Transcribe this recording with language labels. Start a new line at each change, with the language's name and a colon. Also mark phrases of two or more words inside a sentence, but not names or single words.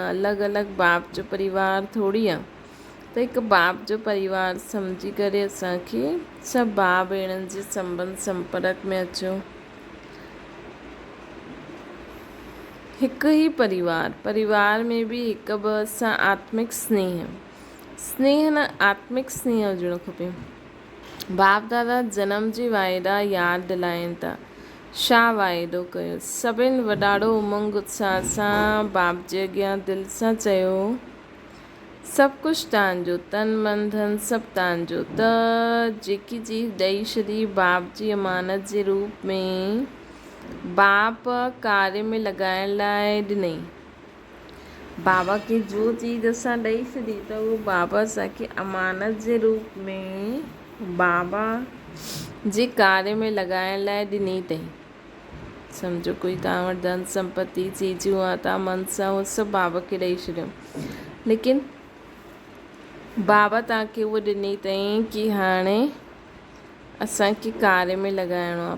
Sindhi: अलॻि अलॻि बाप जो परिवार थोरी आहे। त हिकु बाप जो परिवार सम्झी करे असांखे सभु भाउ भेणनि जे संबंध संपर्क में अचो। हिकु ई परिवार में बि हिकु ॿ सां आत्मिक स्नेह न, आत्मिक स्नेह हुजणो खपे। बाप दादा जनम जी वाइदा यादि दिलाइनि था। छा वाइदो कयो? सभिनि वॾाड़ो उमंग उत्साह सां बाप जे अॻियां दिलि सां चयो, सभु कुझु तव्हांजो, तन मन धन सभु तव्हांजो। त जेकी चीज़ ॾेई छॾी बाप जी अमानत जे रूप में, बाप कार्य में लॻाइण लाइ ॾिनई। बाबा खे जो चीज़ असां ॾेई छॾी त उहो बाबा असांखे अमानत जे रूप में बाबा जे कार्य में लॻाइण लाइ ॾिनी अथई। सम्झो कोई तव्हां वटि धन संपत्ति चीजूं आहे, तव्हां मन सां उहो सभु बाबा खे ॾेई छॾियो, लेकिन बाबा तव्हांखे उहो ॾिनी अथई कि हाणे असांखे कार्य में लॻाइणो आहे।